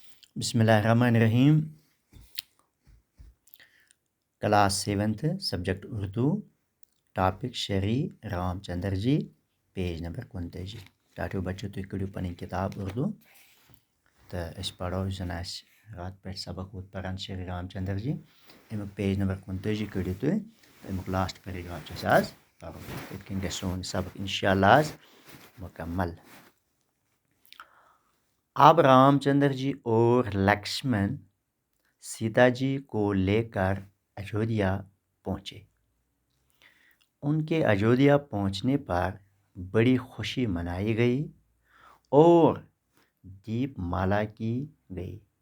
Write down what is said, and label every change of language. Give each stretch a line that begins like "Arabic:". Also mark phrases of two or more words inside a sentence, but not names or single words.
Arabic: بسم اللہ الرحمن الرحیم.
English: class 7th subject Urdu. Topic Shri Ram Chandra Ji. Page number 29.
Kashmiri: ٹاٹو بچو تُہۍ کٔڑِو پنٕنۍ کِتاب اردو تہٕ أسۍ پرو یُس زن اَسہِ راتہٕ پٮ۪ٹھ سبق ووت پران شعری رام چندر جی. امیُک
English: page number
Kashmiri: 29 کٔڑِو تُہۍ. امیُک
English: last paragraph
Kashmiri: چھُ اَسہِ آز پرُن. یِتھ کٔنۍ گژھِ سون سبق انشاءاللہ آز مکمل.
Urdu: اب رام چندر جی اور لکشمن سیتا جی کو لے کر اجودھیا پہنچے. ان کے اجودھیا پہنچنے پر بڑی خوشی منائی گئی اور دیپ مالا کی گئی.